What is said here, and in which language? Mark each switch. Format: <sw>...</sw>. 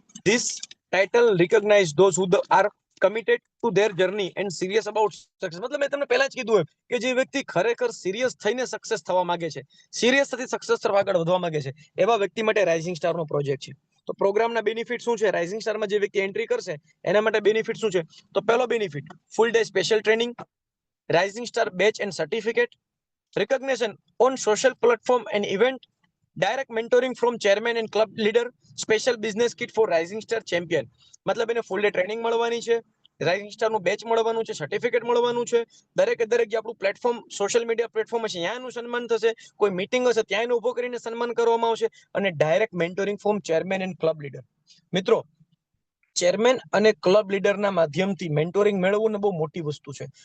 <en>This title recognize those who are committed to their journey and serious about success.</en> <gu>મતલબ મેં તમને પહેલા જ કીધું એમ કે જે વ્યક્તિ ખરેખર સિરિયસ થઈને સક્સેસ થવા માંગે છે, સિરિયસ થતી સક્સેસ તરફ આગળ વધવા માંગે છે, એવા વ્યક્તિ માટે રાઇઝિંગ સ્ટાર નો પ્રોજેક્ટ છે. તો પ્રોગ્રામના બેનિફિટ શું છે? રાઇઝિંગ સ્ટારમાં જે વ્યક્તિ એન્ટ્રી કરશે એના માટે બેનિફિટ શું છે? તો પહેલો</gu> <en>Benefit, full day special training, rising star batch and certificate, recognition on social platform and event, direct mentoring from chairman and club leader, special business kit for rising star champion.</en> <gu>મતલબ એને full day training મળવાની છે, rising star નું batch મળવાનું છે, certificate મળવાનું છે, દરેકે દરેક જે આપણું પ્લેટફોર્મ સોશિયલ મીડિયા પ્લેટફોર્મ હશે ત્યાંનું સન્માન થશે, કોઈ મીટિંગ હશે ત્યાં એને ઉભો કરીને સન્માન કરવામાં આવશે, અને</gu> <en>Direct mentoring from chairman and club leader.</en> <gu>મિત્રો ચેરમેન અને ક્લબ લીડરના માધ્યમથી મેન્ટોરિંગ મેળવવું ને બહુ મોટી વસ્તુ છે.</gu>